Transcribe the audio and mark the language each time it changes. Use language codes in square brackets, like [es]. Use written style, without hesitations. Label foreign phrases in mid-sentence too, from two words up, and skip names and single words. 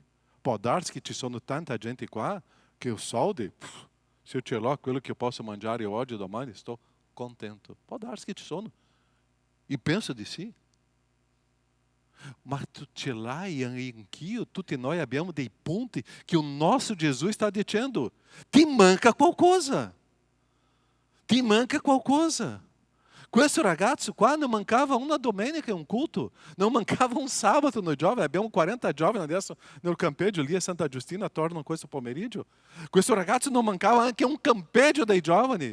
[it] Può darsi che ci sono tanta gente qua che o soldi, se eu ce l'ho quello che posso mangiare oggi o domani, sto contento. Può darsi che ci sono. E penso di sì. Ma tu ce l'hai anch'io, tutti noi abbiamo dei punti che [pt] o nosso Jesus está dizendo, [it] ti manca qualcosa. Ti manca qualcosa. Questo ragazzo qua non mancava una domenica in un culto, non mancava un sabato no giovane, abbiamo 40 giovani adesso nel campeggio lì a Santa Giustina attorno a questo pomeriggio. Questo ragazzo non mancava anche un campeggio dei giovani.